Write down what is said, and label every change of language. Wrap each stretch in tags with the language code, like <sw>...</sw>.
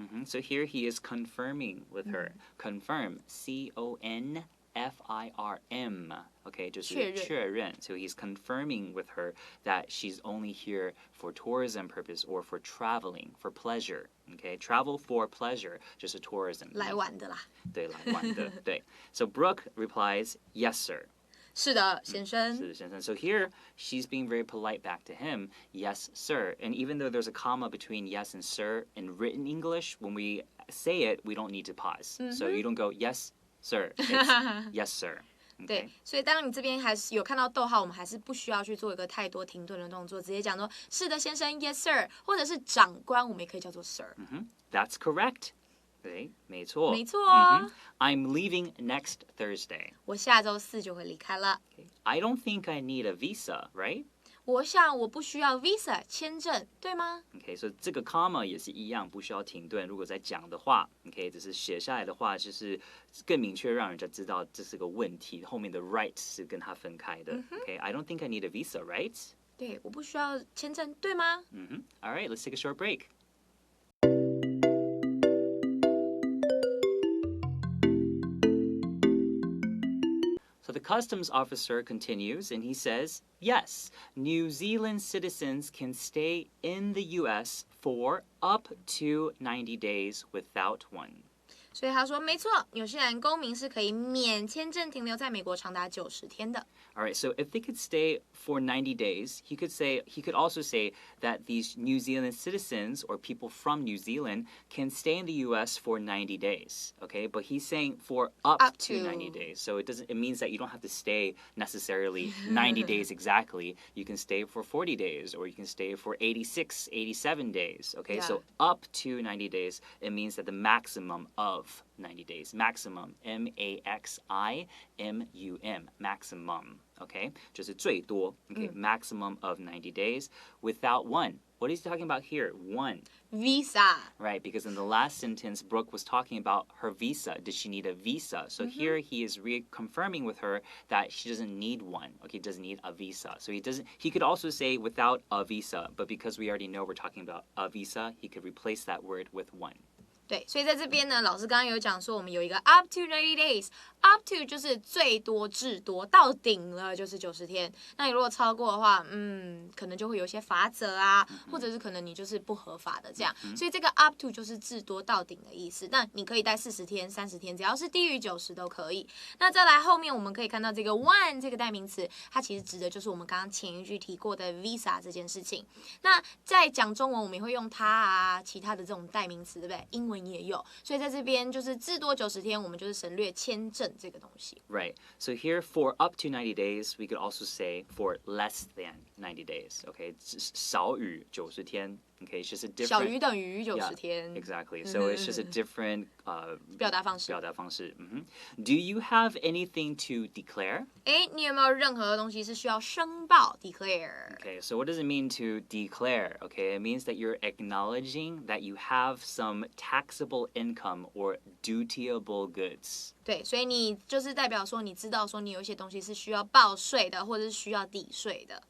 <en>？So here he is confirming with her. Confirm, C-O-N F-I-R-M, okay,</en> <zh>就是确认.</zh> <en>So he's confirming with her that she's only here for tourism purpose or for traveling, for pleasure, okay? Travel for pleasure, 就是 tourism.</en> <zh>来玩的啦。对，来玩的，对。</zh> <en>So Brooke replies, yes, sir.</en> <zh>是的，先生。是的，先生。</zh> <en>So here, she's being very polite back to him. Yes, sir. And even though there's a comma between yes and sir in written English, when we say it, we don't need to pause. So you don't go, yes, sir. It's yes, sir. Okay.</en> <zh>对，所以当你这边还是有看到逗号，我们还是不需要去做一个太多停顿的动作，直接讲说是的，先生 ，</zh> <en>yes sir，</en> <zh>或者是长官，我们也可以叫做 sir。</zh> <en>That's correct.</en> <zh>对，没错。没错。</zh> <en>I'm leaving next Thursday.</en> <zh>我下周4就会离开了。</zh> <en>I don't think I need a visa, right?</en> <zh>我想我不需要 visa 签证，对吗？</zh> <en>Okay, so</en> <zh>这个 comma 也是一样，不需要停顿。如果在讲的话 ，OK， 只是写下来的话，就是更明确让人家知道这是个问题。后面的 right 是跟它分开的。</zh> <en>Okay, I don't think I need a visa, right?</en> <zh>对，我不需要签证，对吗</zh> <en>All right, let's take a short break. So the customs officer continues and he says, yes, New Zealand citizens can stay in the U.S. for up to 90 days without one. 所以他说，没错，纽西兰公民是可以免签证停留在美国长达90天的。 All right, so if they could stay for 90 days, he could also say that these New Zealand citizens or people from New Zealand can stay in the U.S. for 90 days, okay? But he's saying for up to 90 days. So it means that you don't have to stay necessarily 90 days exactly. You can stay for 40 days or you can stay for 86, 87 days, okay? Yeah. So up to 90 days, it means that the maximum of 90 days. Maximum, M-A-X-I-M-U-M, maximum, okay?</en> <zh>就是最多,</zh> <en>okay? Maximum of 90 days without one. What is he talking about here? One. Visa. Right, because in the last sentence, Brooke was talking about her visa. Did she need a visa? So here he is reconfirming with her that she doesn't need one. Okay, doesn't need a visa. So he could also say without a visa, but because we already know we're talking about a visa, he could replace that word with one.</en> <zh>对，所以在这边呢，老师刚刚有讲说，我们有一个</zh> <en>up to 90 days。</en> <zh>up to 就是最多至多，到顶了就是90天。那你如果超过的话，可能就会有一些罚则啊，或者是可能你就是不合法的这样。所以这个 up to 就是至多到顶的意思。那你可以待40天、30天，只要是低于90都可以。那再来后面我们可以看到这个 one 这个代名词，它其实指的就是我们刚刚前一句提过的 visa 这件事情。那在讲中文，我们也会用它啊，其他的这种代名词，对不对？英文也有，所以在这边就是至多90天，我们就是省略签证这个东西。</zh> <en>Right. So here for up to 90 days, we could also say for less than 90 days. Okay,</en> <zh>少于90天.</zh> <en>Okay, it's just a different.</en> <zh>小于等于90天。</zh> <en>Exactly. So it's just a different</en> <zh>表达方式。</zh> <en>Do you have anything to declare?</en> <zh>你有没有任何东西是需要申报 declare?</zh> <en>Okay, so what does it mean to declare? Okay, it means that you're acknowledging that you have some taxable income or dutiable goods.</en> <zh>对，所以你就是代表说，你知道说你有一些东西是需要报税的，或者是需要抵税的。</zh>